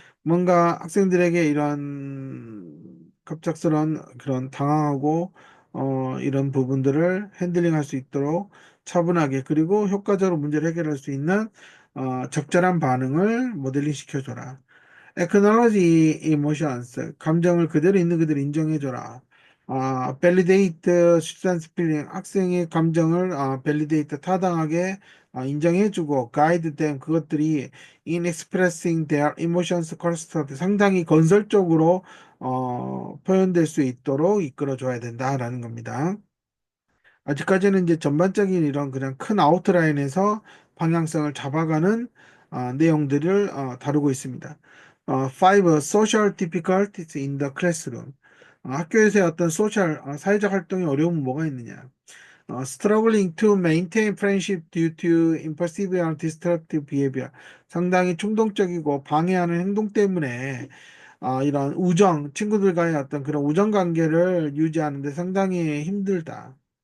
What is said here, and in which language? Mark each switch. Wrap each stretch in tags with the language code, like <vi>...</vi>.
<ko>뭔가 학생들에게 이런 갑작스런 그런 당황하고 이런 부분들을 핸들링 할 수 있도록 차분하게 그리고 효과적으로 문제를 해결할 수 있는 적절한 반응을 모델링 시켜줘라.</ko> <en>Acknowledge emotions.</en> <ko>감정을 그대로 있는 그대로 인정해줘라.</ko> <en>validate students' feeling.</en> <ko>학생의 감정을 validate 타당하게 인정해주고</ko> <en>guide them.</en> <ko>그것들이</ko> <en>in expressing their emotions correctly</en> <ko>상당히 건설적으로 표현될 수 있도록 이끌어줘야 된다라는 겁니다. 아직까지는 이제 전반적인 이런 그냥 큰 아웃라인에서 방향성을 잡아가는 내용들을 다루고 있습니다. 5.</ko> <en>Social difficulties in the classroom.</en> <ko>학교에서의 어떤 사회적 활동의 어려움은 뭐가 있느냐?</ko> <en>Struggling to maintain friendship due to impulsive and destructive behavior.</en> <ko>상당히 충동적이고 방해하는 행동 때문에 이런 친구들과의 어떤 그런 우정 관계를 유지하는데 상당히 힘들다.</ko>